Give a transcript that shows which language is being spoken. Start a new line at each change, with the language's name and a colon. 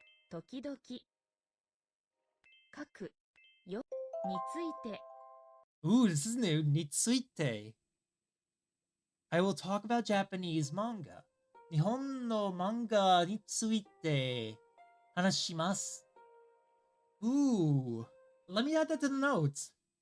Japanese: 時々。書く。よ。について。
English: Ooh, this is new. について。 I will talk about Japanese manga.
Japanese: 日本の漫画について話します。
English: Ooh, let me add that to the notes.